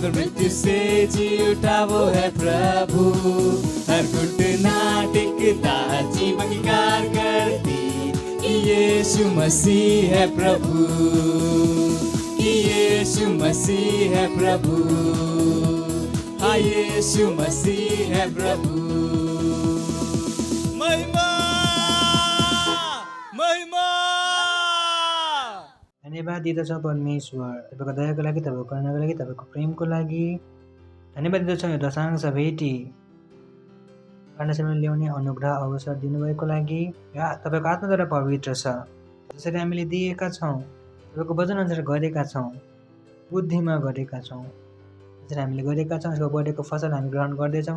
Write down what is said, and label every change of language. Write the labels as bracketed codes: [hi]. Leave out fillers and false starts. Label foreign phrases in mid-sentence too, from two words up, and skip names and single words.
[hi] मृत्यु से जी उठा वो है प्रभु, हर घुटना टेकता, जीभ अंगीकार करती कि यीशु मसीह है प्रभु, कि यीशु मसीह है प्रभु। हाँ, यीशु मसीह है प्रभु। महिमा, महिमा। [ne] धन्यवाद दिँदछ परमेश्वर, तपाईँको दयाको लागि, तपाईँको करुणाको लागि, तपाईँको प्रेमको लागि। धन्यवाद दिँदछौँ यो दशांश भेटी परमेश्वरले ल्याउने अनुग्रह अवसर दिनुभएको लागि। तपाईँको आत्माद्वारा पवित्र छ, जसरी हामीले दिएका छौँ, तपाईँको वचनअनुसार गरेका छौँ, बुद्धिमा गरेका छौँ, जसरी हामीले गरेका छौँ यसको बढेको फसल हामी ग्रहण गर्दैछौँ।